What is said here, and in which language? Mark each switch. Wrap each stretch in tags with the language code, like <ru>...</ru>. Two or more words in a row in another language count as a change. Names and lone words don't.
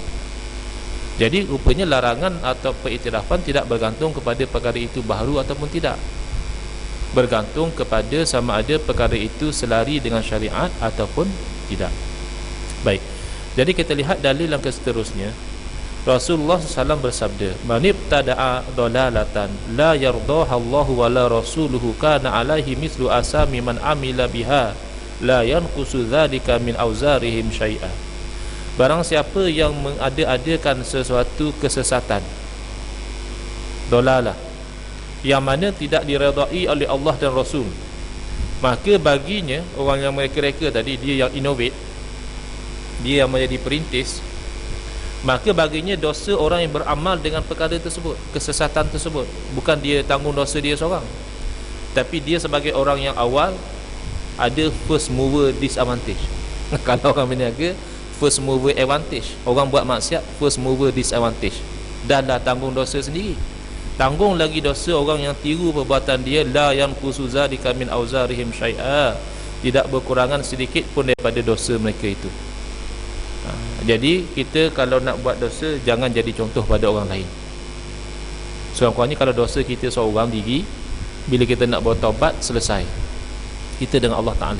<ms>Jadi rupanya larangan atau pengiktirafan tidak bergantung kepada perkara itu baharu ataupun tidak, bergantung kepada sama ada perkara itu selari dengan syariat ataupun tidak. Baik, jadi kita lihat dalil yang seterusnya. Rasulullah SAW bersabda,</ms> <ar>من ابتدع ضلالة لا يرضاها الله ولا رسوله كان عليه مثل آثام من عمل بها لا ينقص ذلك من أوزارهم شيئا.</ar> <ms>Barang siapa yang mengada-adakan sesuatu kesesatan, dalalah, yang mana tidak diredai oleh Allah dan Rasul, maka baginya, orang yang mereka tadi, dia yang innovate, dia yang menjadi perintis, maka baginya dosa orang yang beramal dengan perkara tersebut, kesesatan tersebut. Bukan dia tanggung dosa dia seorang, tapi dia sebagai orang yang awal ada</ms> <en>first mover disadvantage.</en> <ms>Kalau orang berniaga,</ms> <en>first mover advantage.</en> <ms>Orang buat maksiat,</ms> <en>first mover disadvantage.</en> <ms>Dan dah tanggung dosa sendiri, tanggung lagi dosa orang yang tiru perbuatan dia.</ms> <ar>لا ينقص ذلك من أوزارهم شيئا,</ar> <ms>tidak berkurangan sedikit pun daripada dosa mereka itu. Jadi kita kalau nak buat dosa, jangan jadi contoh pada orang lain. Sekurang-kurangnya kalau dosa kita seorang diri, bila kita nak bertaubat, selesai kita dengan Allah Ta'ala.</ms>